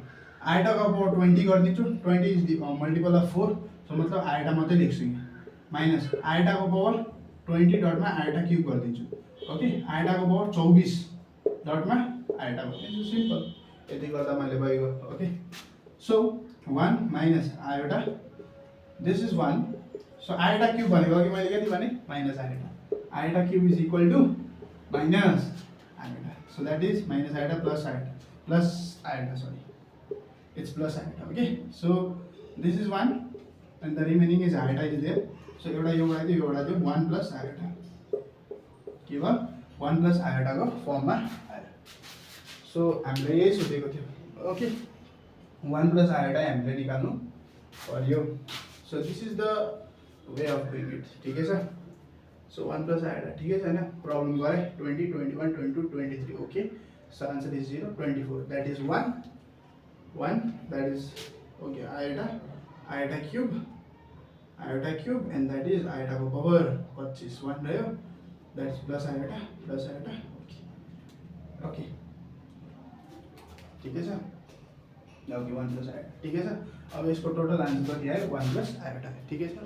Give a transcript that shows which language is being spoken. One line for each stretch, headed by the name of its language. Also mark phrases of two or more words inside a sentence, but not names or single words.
Nepali: आयोटाको पावर 20 गरिदिन्छु,
English: 20 is the multiple of 4,
Nepali: सो मतलब आयोटा मात्रै लेख्छु यहाँ, माइनस आयोटाको पावर 20 डटमा
English: iota cube
Nepali: गरिदिन्छु। ओके, आयोटाको पावर 24 डटमा आयोटा गरिदिन्छु, सिम्पल। यति गर्दा मैले भइगयो।
English: OK, so 1 minus iota, this is 1, so iota cube
Nepali: भनेको अघि मैले कति भने
English: minus iota, iota cube is equal to minus iota, so that is minus iota plus iota, sorry it's plus iota. OK, so this is 1 and the remaining is iota is there, so
Nepali: एउटा यो एउटा त्यो
English: 1 plus iota,
Nepali: के भयो 1 प्लस आयोटाको फर्ममा आयो। सो हामीले यही सोधेको थियो। ओके,
English: 1 plus iota
Nepali: हामीले निकाल्नु पर्यो।
English: so this is the way of doing it,
Nepali: ठिकै छ।
English: so 1 plus iota
Nepali: ठिकै छैन, प्रब्लम गरे 20, 21, 22, 23।
English: OK, so answer is 0, 24, that is 1 that is OK iota cube and that is
Nepali: आयोटाको पावर 25, 1 रह्यो,
English: that is plus iota.
Nepali: ओके, ठिकै छ। ओके,
English: 1 plus iota
Nepali: ठिकै छ। अब यसको टोटल आन्सर कति आयो,
English: 1 plus iota,
Nepali: ठिकै छ।